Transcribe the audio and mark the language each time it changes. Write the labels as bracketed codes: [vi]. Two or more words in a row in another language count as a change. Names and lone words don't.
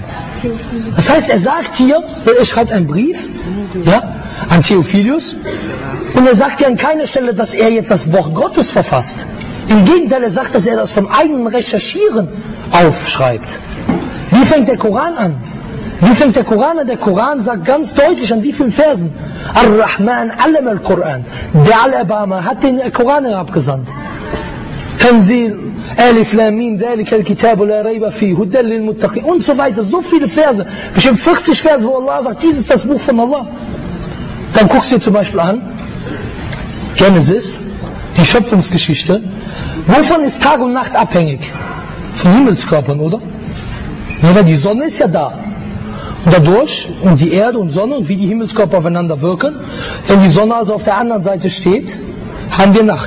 [de] Das heißt, er sagt hier, er schreibt einen Brief, ja, an Theophilus, und er sagt ja an keiner Stelle, dass er jetzt das Wort Gottes verfasst. Im Gegenteil, er sagt, dass er das vom eigenen Recherchieren aufschreibt. Wie fängt der Koran an? Wie fängt der Koran an? Der Koran sagt ganz deutlich, an wie vielen Versen? [ar] الرحمن علم القرآن. [de] Der Al-Abama hat den Koran herabgesandt. [ar] تنزيل الم ذلك الكتاب لا ريب في هدى للمتقين [de] und so weiter. So viele Verse, bestimmt 40 Verse, wo Allah sagt, dies ist das Buch von Allah. Dann guckst du dir zum Beispiel an, Genesis, die Schöpfungsgeschichte. Wovon ist Tag und Nacht abhängig? Von Himmelskörpern, oder? Ja, weil die Sonne ist ja da. Und dadurch, und die Erde und Sonne und wie die Himmelskörper aufeinander wirken, wenn die Sonne also auf der anderen Seite steht, haben wir Nacht.